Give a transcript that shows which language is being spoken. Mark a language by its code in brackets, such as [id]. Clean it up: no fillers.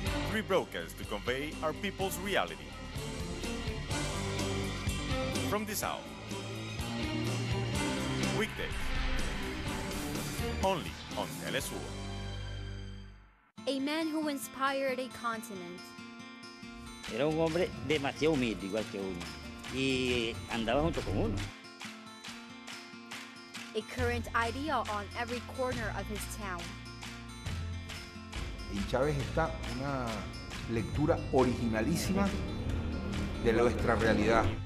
[en] 3 broadcasts to convey our people's reality. From the South. Weekdays. Only on teleSUR. A man who inspired a continent. [es] Era un hombre demasiado humilde, igual que uno. Y andaba junto con uno. [en] A current idea on every corner of his town. [es] En Chávez está una lectura originalísima de nuestra realidad.